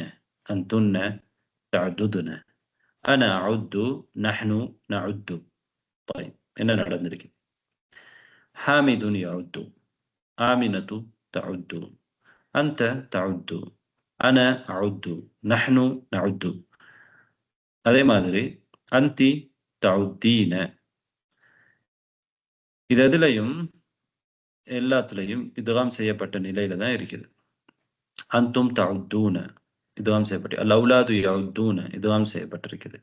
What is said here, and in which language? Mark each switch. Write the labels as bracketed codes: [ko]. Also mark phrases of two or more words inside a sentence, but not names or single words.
[ar] أنتن تعددن. أنا أعد. نحن نعد. طيب إننا ندرك. حامد يعد. آمنة تعد. أنت تعد. أنا أعد. نحن نعد. [ta] அதே மாதிரி [ar] أنتِ تعدين. [ta] இது எதுலையும் எல்லாத்துலையும் இதுகாம் செய்யப்பட்ட நிலையில தான் இருக்குது. [ar] أنتم تعدون [ta] இதுகாம் செய்யப்பட்டு, [ar] أولاد يعدون [ta] இதுகாம் செய்யப்பட்டிருக்குது.